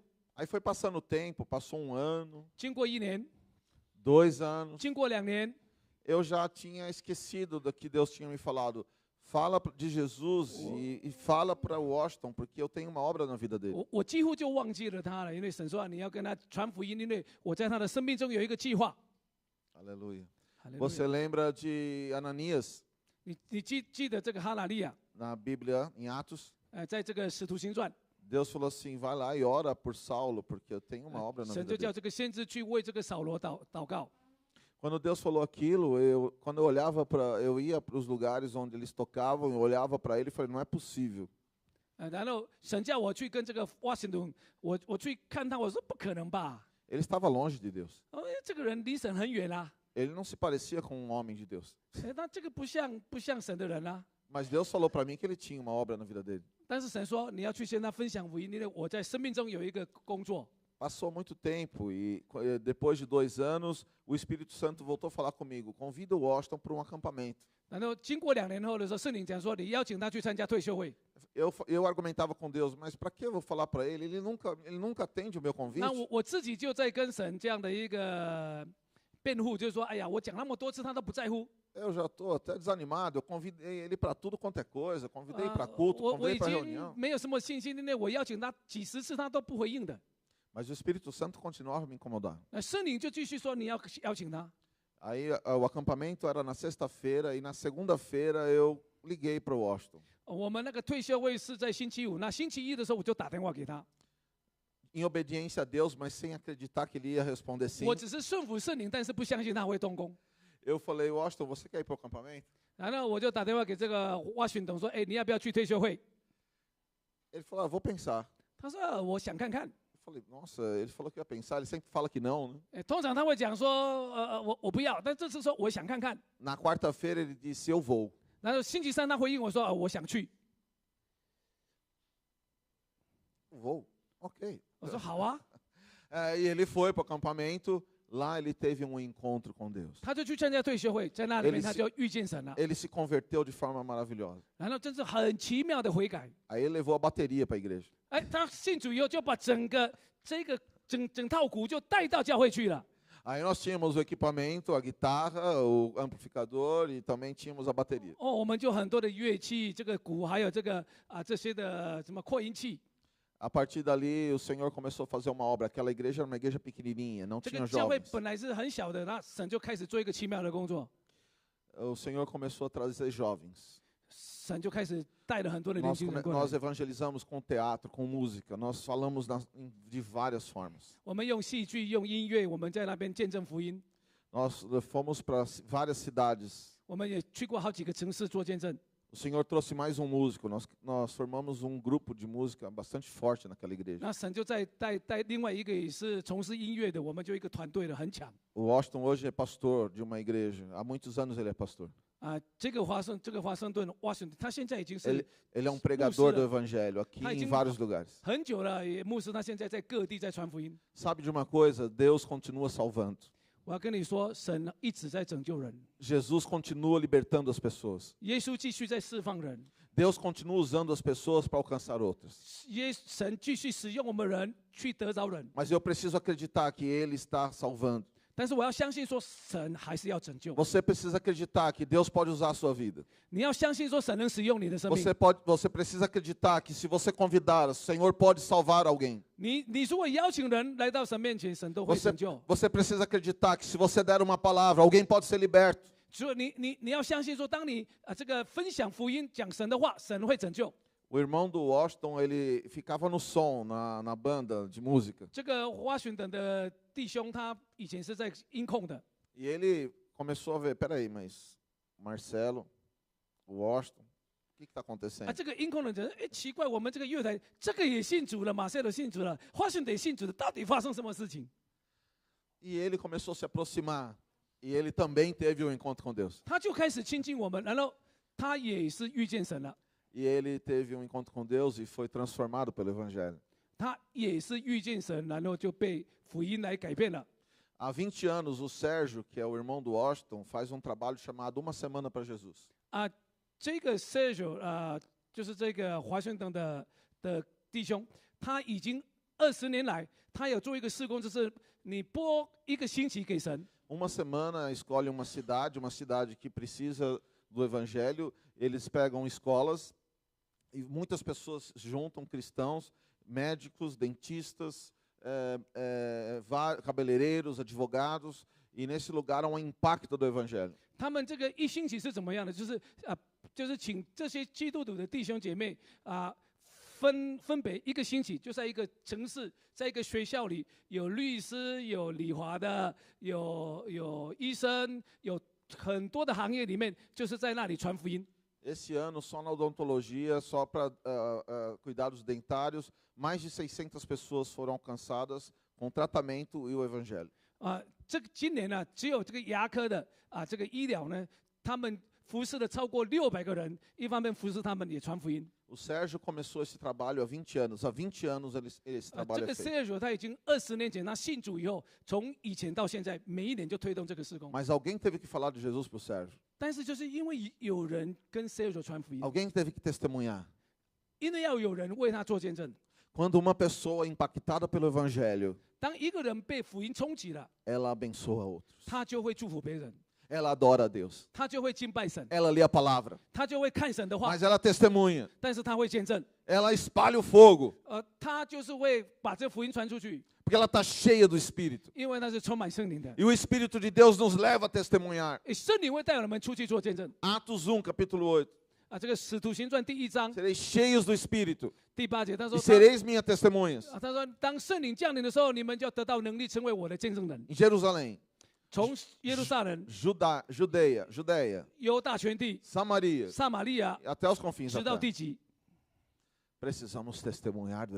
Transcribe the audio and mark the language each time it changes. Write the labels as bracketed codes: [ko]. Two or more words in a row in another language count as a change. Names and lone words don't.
[pt] Aí foi passando o tempo, passou um ano, [zh] 经过1年， [pt] 2 anos, [zh] 经过2年， [pt] eu já tinha esquecido do que Deus tinha me falado. Fala de Jesus e fala para Washington, porque eu tenho uma obra na vida dele. [zh] 我几乎就忘记了他了，因为神说你要跟他传福音，因为我在他的生命中有一个计划。 [pt] Aleluia. [zh] 哈利路亚 [pt] Você lembra de Ananias [zh] 你记得这个哈拿利亚， [pt] na Bíblia, em Atos? [zh] 在这个使徒行传， [pt] Deus falou assim, vai lá e ora por Saulo, porque eu tenho uma obra na [zh] 神 [pt] vida [zh] 就叫 [pt] dele. [zh] 这个先知去为这个扫罗祷告。 [pt] Quando Deus falou aquilo, quando eu ia para os lugares onde eles tocavam, eu olhava para ele e falei, não é possível. [zh] 然后神叫我去跟这个 Washington，我去看他，我说不可能吧？ [pt] Ele estava longe de Deus. [zh] 这个人离神很远啊， [pt] Ele não se parecia com um homem de Deus. [zh] 那这个不像神的人啊。 [pt] Mas Deus falou para mim que ele tinha uma obra na vida dele. [zh] 但是神说你要去跟他分享福音，因为我在生命中有一个工作。 [pt] Passou muito tempo e depois de 2 anos, o Espírito Santo voltou a falar comigo. Convida o Washington para um acampamento. [zh] 然后经过2年后的时候，圣灵讲说你邀请他去参加退休会。 [pt] Eu argumentava com Deus, mas para que eu vou falar para ele? Ele nunca atende o meu convite. [zh] 那我自己就在跟神这样的一个辩护，就是说，哎呀，我讲那么多次，他都不在乎。 [pt] Eu já estou até desanimado. Eu convidei ele para tudo quanto é coisa. Convidei para culto, [zh] 我 [pt] convidei [zh] 已 [pt] para [zh] 经 [pt] reunião. [zh] 没有什么信心，因为我邀请他几十次，他都不回应的。 [pt] Mas o Espírito Santo continuava a me incomodar. [zh] 那圣灵就继续说你要邀请他。 [pt] Aí o acampamento era na sexta-feira e na segunda-feira eu liguei para o Washington. [zh] 我们那个退休会是在星期五，那星期一的时候我就打电话给他。 [pt] Em obediência a Deus, mas sem acreditar que ele ia responder sim. [zh] 我只是顺服圣灵，但是不相信他会动工。 [pt] Eu falei, Washington, você quer ir para o acampamento? [zh] 然后我就打电话给这个Washington说，哎，你要不要去退休会？ [pt] Ele falou, vou pensar. [zh] 他说我想看看。 [pt] Eu falei, nossa, ele falou que ia pensar, ele sempre fala que não, né? [zh] 通常他会讲说，我不要，但这次说我想看看。 [pt] Na quarta-feira ele disse, eu vou. [zh] 然后星期三他回应我说，我想去。 [pt] Vou, ok. [zh] 我说好啊， [pt] E ele foi para o acampamento, lá ele teve um encontro com Deus. [zh] 他就去参加退休会，在那里面他就遇见神了， [pt] Ele se converteu de forma maravilhosa. [zh] 然后真是很奇妙的悔改。 [pt] Aí ele levou a bateria para a igreja. [zh] 哎，他信主以后就把整套鼓就带到教会去了。 [pt] Aí nós tínhamos o equipamento, a guitarra, o amplificador e também tínhamos a bateria. [zh] 我们就很多的乐器，这个鼓还有这些的什么扩音器。 [pt] A partir dali, o Senhor começou a fazer uma obra. Aquela igreja era uma igreja pequenininha, não [zh] 这 [pt] tinha [zh] 个教会 [pt] jovens. [zh] 本来是很小的，那神就开始做一个奇妙的工作， [pt] O Senhor começou a trazer jovens. [zh] 神就开始带了很多的年 [pt] Nós, [zh] 轻人过 [pt] nós [zh] 来。 [pt] evangelizamos com teatro, com música. Nós falamos de várias formas. [zh] 我们用戏剧、用音乐，我们在那边见证福音。 [pt] Nós fomos para várias cidades. [zh] 我们也去过好几个城市做见证。 [pt] O Senhor trouxe mais um músico. Nós formamos um grupo de música bastante forte naquela igreja. [zh] 那神就在带另外一个也是从事音乐的，我们就一个团队的很强。 [pt] O Washington hoje é pastor de uma igreja. Há muitos anos ele é pastor. [zh] 这个华盛顿 Washington，他现在已经是 [pt] Ele é um pregador do Música. evangelho aqui Ah, em tinha- vários lugares. [zh] 很久了，也牧师他现在在各地在传福音。 [pt] Sabe de uma coisa? Deus continua salvando. [zh] 我要跟你说，神一直在拯救人， [pt] Jesus continua libertando as pessoas. [zh] 耶稣继续在释放人， [pt] Deus continua usando as pessoas para alcançar outras. [zh] 神继续使用我们人去得着人。 [pt] Mas eu preciso acreditar que Ele está salvando. [zh] 但是我要相信说，神还是要拯救。 [pt] Você precisa acreditar que Deus pode usar a sua vida. [zh] 你要相信说，神能使用你的生命。 [pt] Você precisa acreditar que se você convidar, o Senhor pode salvar alguém. [zh] 你如果邀请人来到神面前，神都会拯救。 [pt] Você precisa acreditar que se você der uma palavra, alguém pode ser liberto. [zh] 所以你要相信说，当你这个分享福音、讲神的话，神会拯救。 [pt] O irmão do Washington, ele ficava no som, na banda de música. [zh] 这个华盛顿的弟兄，他以前是在音控的， [pt] E ele começou a ver, peraí, mas Marcelo, o Washington, o que está [zh] 啊， [pt] acontecendo? [zh] 这个音控的人，哎，奇怪，我们这个乐团这个也信主了，马赛尔信主了，华盛顿也信主了，到底发生什么事情？ [pt] E ele começou a se aproximar. E ele também teve um encontro com Deus. [zh] 他就开始亲近我们，然后他也是遇见神了， [pt] E ele teve um encontro com Deus e foi transformado pelo Evangelho. [zh] 他也是遇见神，然后就被福音来改变了。 [pt] Há 20 anos, o Sérgio, que é o irmão do Washington, faz um trabalho chamado Uma Semana para Jesus. [zh] 啊，这个 Sergio 就是这个华盛顿的弟兄，他已经20年来，他有做一个事工，就是你播一个星期给神， [pt] Uma semana escolhe uma cidade que precisa do Evangelho. Eles pegam escolas e muitas pessoas juntam, cristãos, médicos, dentistas, cabeleireiros, advogados. E nesse lugar há um impacto do Evangelho. [zh] 他们这个一星期是怎么样的？就是请这些基督徒的弟兄姐妹分别一个星期，就在一个城市，在一个学校里，有律师，有理华的，有医生，有很多的行业里面，就是在那里传福音。 [pt] Esse ano, só na odontologia, só para cuidados dentários, mais de 600 pessoas foram alcançadas com tratamento e o Evangelho. [zh] 这个今年呢，只有这个牙科的这个医疗呢，他们服侍了超过600个人，一方面服侍他们也传福音。 [pt] O Sérgio começou esse trabalho há 20 anos. Há 20 anos esse [zh] 这 [pt] trabalho [zh] 个 [pt] é feito. [zh] Sergio 他已经20年前他信主以后，从以前到现在，每一年就推动这个事工。 [pt] Mas alguém teve que falar de Jesus para o Sérgio. [zh] 但是就是因为有人跟 Sergio 传福音， [pt] Alguém teve que testemunhar. [zh] 因为要有人为他做见证。 [pt] Quando uma pessoa é impactada pelo Evangelho, [zh] 当一个人被福音冲击了， [pt] ela abençoa outros. [zh] 他就会祝福别人， [pt] Ela adora a Deus. [zh] 他就会敬拜神， [pt] Ela lê a palavra. [zh] 他就会看神的话， [pt] Mas ela testemunha. [zh] 但是他会见证。 [pt] Ela espalha o fogo. [zh] 他就是会把这福音传出去， [pt] Porque ela está cheia do Espírito. [zh] 因为他是充满圣灵的。 [pt] E o Espírito de Deus nos leva a testemunhar. [zh] 圣灵会带我们出去做见证。 [pt] Atos 1, capítulo 8. [zh] 这个使徒行传第1章 [pt] Sereis cheios do Espírito [zh] 第8节，他 [pt] e [zh] 说 [pt] sereis minhas testemunhas [zh] 他说当圣灵降临的时候，你们就要得到能力，成为我的见证人。 [pt] em Jerusalém, [zh] 从耶路撒冷、 [pt] Judeia, [zh] 犹大全地、 [pt] Samaria, [zh] 撒玛利亚， [pt] até os confins [zh] 直 [pt] da [zh] 到 [pt] terra. [zh] 地极， [pt] Precisamos testemunhar do